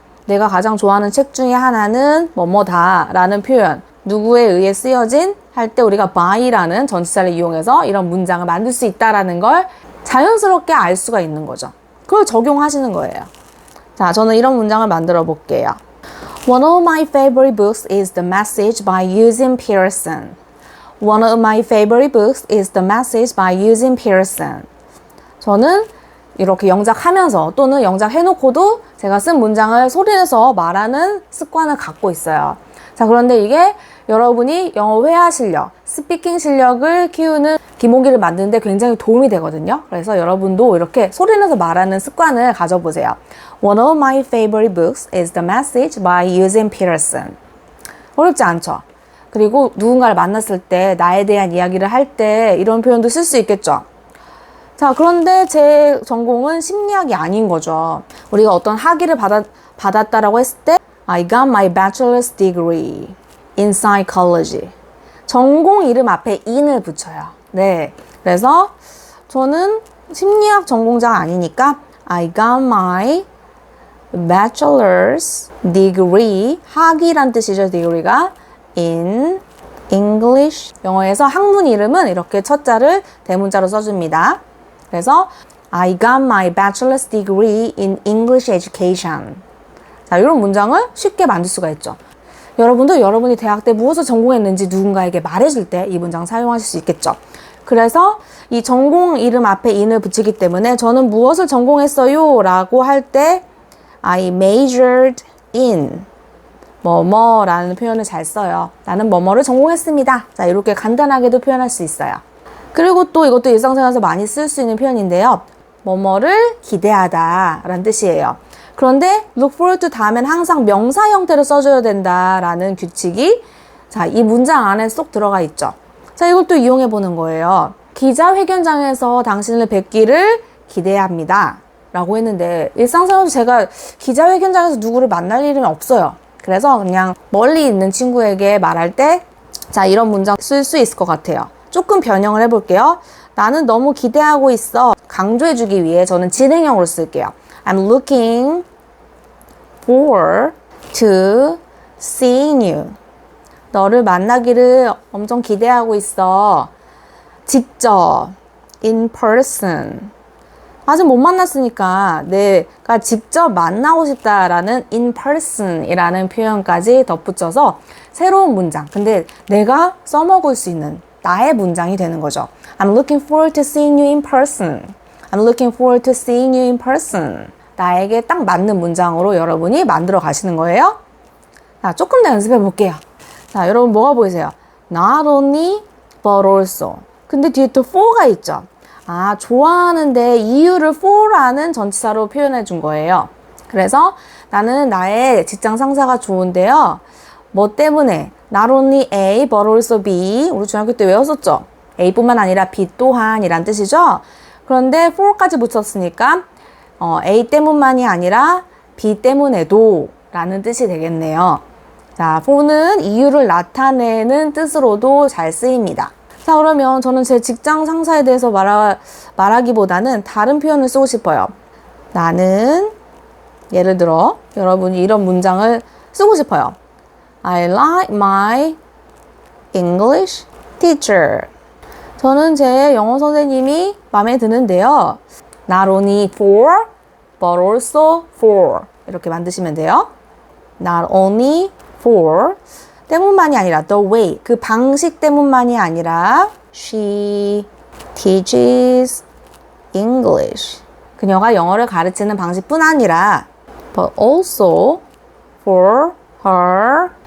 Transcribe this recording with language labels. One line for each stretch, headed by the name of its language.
Korean: 내가 가장 좋아하는 책 중에 하나는 뭐뭐다 라는 표현, 누구에 의해 쓰여진 할 때 우리가 by라는 전치사를 이용해서 이런 문장을 만들 수 있다라는 걸 자연스럽게 알 수가 있는 거죠. 그걸 적용하시는 거예요. 자, 저는 이런 문장을 만들어 볼게요.
English: One of my favorite books is The Message by Eugene Peterson. One of my favorite books is The Message by Eugene Peterson.
Korean: 저는 이렇게 영작하면서 또는 영작해놓고도 제가 쓴 문장을 소리내서 말하는 습관을 갖고 있어요. 자, 그런데 이게 여러분이 영어 회화 실력, 스피킹 실력을 키우는 기본기를 만드는데 굉장히 도움이 되거든요. 그래서 여러분도 이렇게 소리내서 말하는 습관을 가져보세요.
English: One of my favorite books is The Message by Eugene Peterson.
Korean: 어렵지 않죠? 그리고 누군가를 만났을 때 나에 대한 이야기를 할 때 이런 표현도 쓸 수 있겠죠. 자, 그런데 제 전공은 심리학이 아닌 거죠. 우리가 어떤 학위를 받았다라고 했을 때
English: I got my bachelor's degree in psychology.
Korean: 전공 이름 앞에 in을 붙여요. 네, 그래서 저는 심리학 전공자가 아니니까
English: I got my bachelor's degree,
Korean: 학위란 뜻이죠, degree가 in English. 영어에서 학문 이름은 이렇게 첫 자를 대문자로 써줍니다.
English: 그래서 I got my bachelor's degree in English education.
Korean: 자, 이런 문장을 쉽게 만들 수가 있죠. 여러분도 여러분이 대학 때 무엇을 전공했는지 누군가에게 말해줄 때 이 문장 사용하실 수 있겠죠. 그래서 이 전공 이름 앞에 in을 붙이기 때문에 저는 무엇을 전공했어요 라고 할 때
English: I majored in
Korean: 뭐뭐라는 표현을 잘 써요. 나는 뭐뭐를 전공했습니다. 자, 이렇게 간단하게도 표현할 수 있어요. 그리고 또 이것도 일상생활에서 많이 쓸 수 있는 표현인데요. 뭐뭐를 기대하다 라는 뜻이에요. 그런데
English: look forward to
Korean: 다음엔 항상 명사 형태로 써줘야 된다라는 규칙이 자, 이 문장 안에 쏙 들어가 있죠. 자, 이걸 또 이용해 보는 거예요. 기자회견장에서 당신을 뵙기를 기대합니다 라고 했는데 일상생활에서 제가 기자회견장에서 누구를 만날 일은 없어요. 그래서 그냥 멀리 있는 친구에게 말할 때 자, 이런 문장 쓸 수 있을 것 같아요. 조금 변형을 해볼게요. 나는 너무 기대하고 있어. 강조해주기 위해 저는 진행형으로 쓸게요.
English: I'm looking forward to seeing you.
Korean: 너를 만나기를 엄청 기대하고 있어. 직접,
English: in person.
Korean: 아직 못 만났으니까 내가 직접 만나고 싶다라는 in person 이라는 표현까지 덧붙여서 새로운 문장. 근데 내가 써먹을 수 있는 나의 문장이 되는 거죠.
English: I'm looking forward to seeing you in person. I'm looking forward to seeing you in person.
Korean: 나에게 딱 맞는 문장으로 여러분이 만들어 가시는 거예요. 자, 조금 더 연습해 볼게요. 자, 여러분 뭐가 보이세요?
English: Not only, but also.
Korean: 근데 뒤에 또 for가 있죠. 아, 좋아하는데 이유를 for라는 전치사로 표현해 준 거예요. 그래서 나는 나의 직장 상사가 좋은데요. 뭐 때문에?
English: Not only A, but also B.
Korean: 우리 중학교 때 외웠었죠? A뿐만 아니라 B 또한 이란 뜻이죠? 그런데 for까지 붙였으니까 A 때문만이 아니라 B 때문에도 라는 뜻이 되겠네요. 자, for는 이유를 나타내는 뜻으로도 잘 쓰입니다. 자, 그러면 저는 제 직장 상사에 대해서 말하기보다는 다른 표현을 쓰고 싶어요. 나는 예를 들어 여러분이 이런 문장을 쓰고 싶어요.
English: I like my English teacher.
Korean: 저는 제 영어 선생님이 마음에 드는데요.
English: Not only for, but also for.
Korean: 이렇게 만드시면 돼요.
English: Not only for.
Korean: 때문만이 아니라 the way. 그 방식 때문만이 아니라
English: she teaches English.
Korean: 그녀가 영어를 가르치는 방식뿐 아니라
English: but also for her.